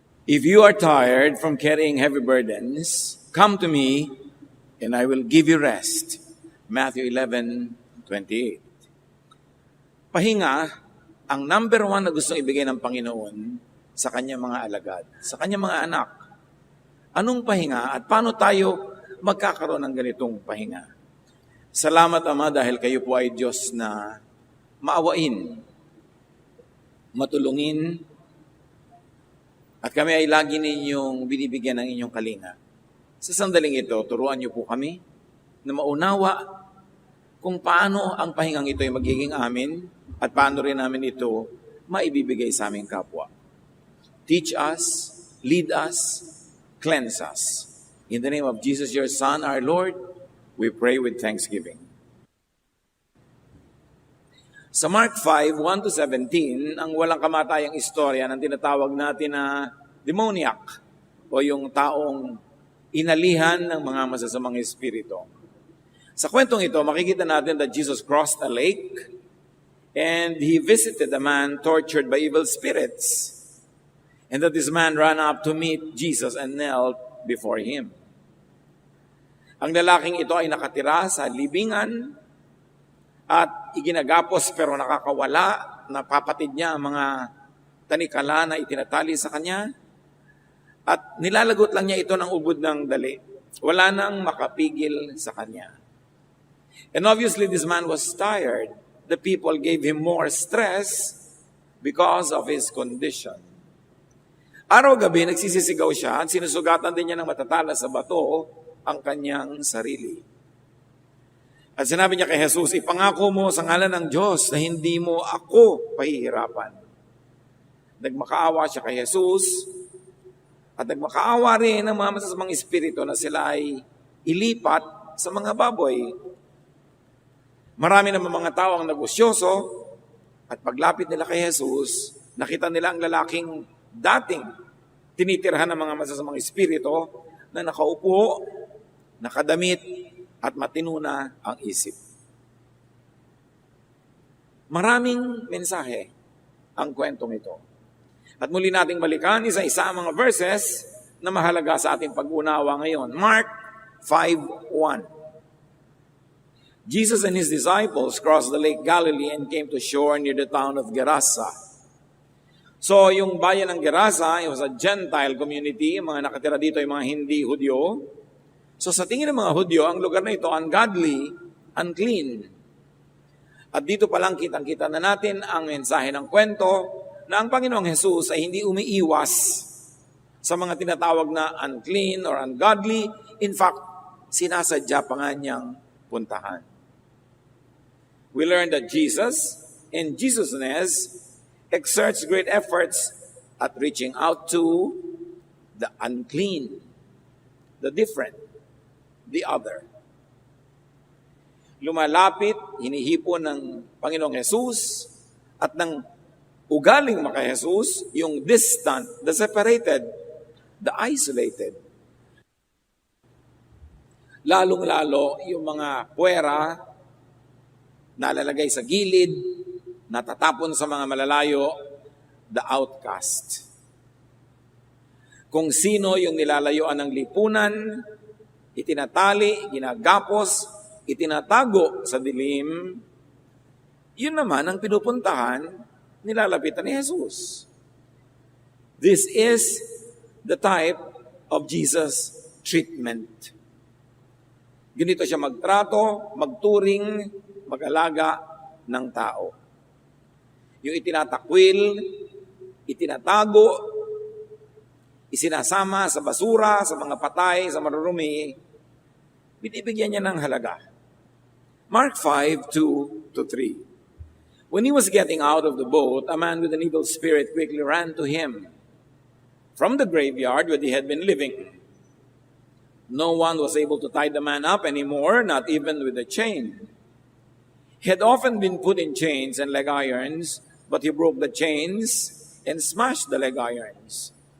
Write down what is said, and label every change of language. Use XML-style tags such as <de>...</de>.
<en>If you are tired from carrying heavy burdens, come to me and I will give you rest. Matthew 11:28.</en> <tl>Pahinga ang number one na gustong ibigay ng Panginoon sa kanyang mga alagad, sa kanyang mga anak. Anong pahinga at paano tayo magkakaroon ng ganitong pahinga? Salamat, Ama, dahil kayo po ay Diyos na maawain, matulungin, at kami ay lagi ninyong binibigyan ng inyong kalinga. Sa sandaling ito, turuan niyo po kami na maunawa kung paano ang pahingang ito ay magiging amin at paano rin namin ito maibibigay sa aming kapwa.</tl> <en>Teach us, lead us, cleanse us. In the name of Jesus, your Son, our Lord, we pray with thanksgiving.</en> <tl>Sa Mark 5:1-17, ang walang kamatayang istorya ng tinatawag natin na demoniac o yung taong inalihan ng mga masasamang espiritu. Sa kwentong ito, makikita natin</tl> <en>that Jesus crossed a lake and he visited a man tortured by evil spirits. And that this man ran up to meet Jesus and knelt before him.</en> <tl>Ang lalaking ito ay nakatira sa libingan at iginagapos pero nakakawala, napapatid niya ang mga tanikala na itinatali sa kanya at nilalagot lang niya ito ng ubod ng dali. Wala nang makapigil sa kanya.</tl> <en>And obviously this man was tired. The people gave him more stress because of his condition.</en> <tl>Araw-gabi nagsisisigaw siya at sinusugatan din niya ng matatala sa bato ang kanyang sarili. At sinabi niya kay Jesus, ipangako mo sa ngalan ng Diyos na hindi mo ako pahihirapan. Nagmakaawa siya kay Jesus at nagmakaawa rin ng mga masasamang espiritu na sila ay ilipat sa mga baboy. Marami naman mga tao ang negosyoso at paglapit nila kay Jesus, nakita nila ang lalaking dating tinitirhan ng mga masasamang espiritu na nakaupo, nakadamit, at matino na ang isip. Maraming mensahe ang kwentong ito. At muli nating balikan isa-isa ang mga verses na mahalaga sa ating pag-unawa ngayon.</tl> <en>Mark 5:1. Jesus and his disciples crossed the Lake Galilee and came to shore near the town of Gerasa. So,</en> <tl>yung bayan ng Gerasa,</tl> <en>it was a Gentile community.</en> <tl>Mga nakatira dito ay mga hindi Hudyo. So sa tingin ng mga Hudyo, ang lugar na ito</tl> <en>ungodly, unclean.</en> <tl>At dito pa lang kitang-kita na natin ang mensahe ng kwento na ang Panginoong Jesus ay hindi umiiwas sa mga tinatawag na</tl> <en>unclean or ungodly.</en> <tl>In fact, sinasadya pa nga niyang puntahan.</tl> <en>We learn that Jesus, in Jesusness, exerts great efforts at reaching out to the unclean, the different, the other.</en> <tl>Lumalapit, hinihipon ng Panginoong Jesus at ng ugaling maka Jesus, yung</tl> <en>distant, the separated, the isolated.</en> <tl>Lalong-lalo yung mga puwera nalalagay sa gilid, natatapon sa mga malalayo,</tl> <en>the outcast.</en> <tl>Kung sino yung nilalayuan ng lipunan, itinatali, ginagapos, itinatago sa dilim, yun naman ang pinupuntahan, nilalapitan ni Jesus.</tl> <en>This is the type of Jesus treatment.</en> <tl>Ganito siya magtrato, magturing, mag-alaga ng tao. Yung itinatakwil, itinatago, isinasama sa basura, sa mga patay, sa marurumi, binibigyan niya ng halaga.</tl> <en>Mark 5:2-3. When he was getting out of the boat, a man with an evil spirit quickly ran to him from the graveyard where he had been living. No one was able to tie the man up anymore, not even with a chain. He had often been put in chains and leg irons, but he broke the chains and smashed the leg irons.</en>